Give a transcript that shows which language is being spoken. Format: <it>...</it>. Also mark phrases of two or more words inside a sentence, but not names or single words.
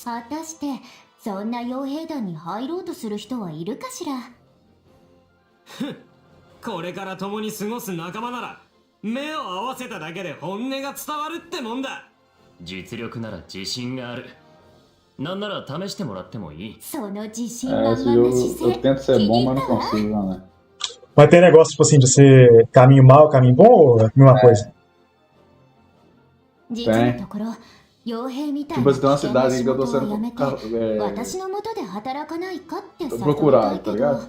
<ja>果たして、そんな傭兵団に入ろうとする人はいるかしら。これから共に過ごす仲間なら、目を合わせただけで本音が伝わるってもんだ。実力なら自信がある。なんなら試してもらってもいい。その自信満々な姿勢。</ja> <pt>Eu tento ser bom, mas não consigo, né? Mas tem negócio, tipo assim, de ser caminho mal, caminho bom ou é a mesma coisa? Tem. Tipo, você tem uma cidade aí que eu tô sendo. Tô procurado, tá ligado?</pt>